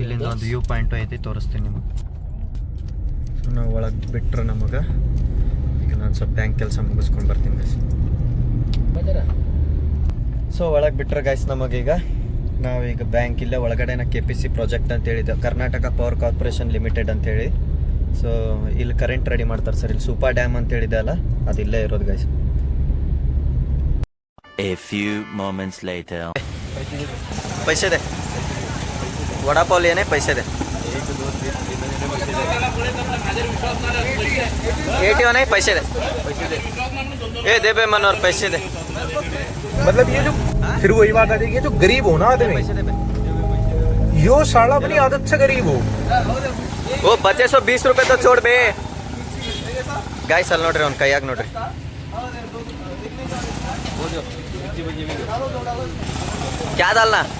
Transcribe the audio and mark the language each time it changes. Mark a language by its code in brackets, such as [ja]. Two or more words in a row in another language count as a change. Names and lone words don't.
[kn] ಇಲ್ಲಿಂದ ಒಂದು [en] view point [kn] ಐತಿ, ತೋರಿಸ್ತೀನಿ ನಿಮಗೆ. ಸೊ ನಾವು ಒಳಗೆ ಬಿಟ್ಟರೆ ನಮಗೆ ಈಗ ನಾನು ಸ್ವಲ್ಪ ಬ್ಯಾಂಕ್ ಕೆಲಸ ಮುಗಿಸ್ಕೊಂಡು ಬರ್ತೀನಿ ಗೈಸ್. ಸೊ ಒಳಗೆ ಬಿಟ್ಟರೆ ಗೈಸ್ ನಮಗೀಗ ನಾವೀಗ ಬ್ಯಾಂಕ್ ಇಲ್ಲೇ ಒಳಗಡೆನ KPC ಪ್ರಾಜೆಕ್ಟ್ ಅಂತ ಹೇಳಿದ್ದೆ, ಕರ್ನಾಟಕ ಪವರ್ ಕಾರ್ಪೊರೇಷನ್ ಲಿಮಿಟೆಡ್ ಅಂತೇಳಿ. ಸೊ ಇಲ್ಲಿ ಕರೆಂಟ್ ರೆಡಿ ಮಾಡ್ತಾರೆ ಸರ್. ಇಲ್ಲಿ ಸೂಪರ್ ಡ್ಯಾಮ್ ಅಂತ ಹೇಳಿದೆ ಅಲ್ಲ, ಅದು ಇಲ್ಲೇ ಇರೋದು ಗೈಸ್. [en] A few moments later. [hi] पैसे दे, वड़ा पाव लेने पैसे दे. ATM नहीं, पैसे दे. ए दे बे मनोहर, पैसे दे. मतलब ये जो फिर वही बात आती है, जो गरीब हो ना आदमी, पैसे दे बे. यो साला अपनी आदत से गरीब हो. वो बचे 120 रुपए तो छोड़ बे. गाइस [kn] ಅಲ್ಲಿ ನೋಡ್ರಿ, ಅವ್ನ ಕೈಯಾಗ ನೋಡ್ರಿ. [hi] क्या डालना?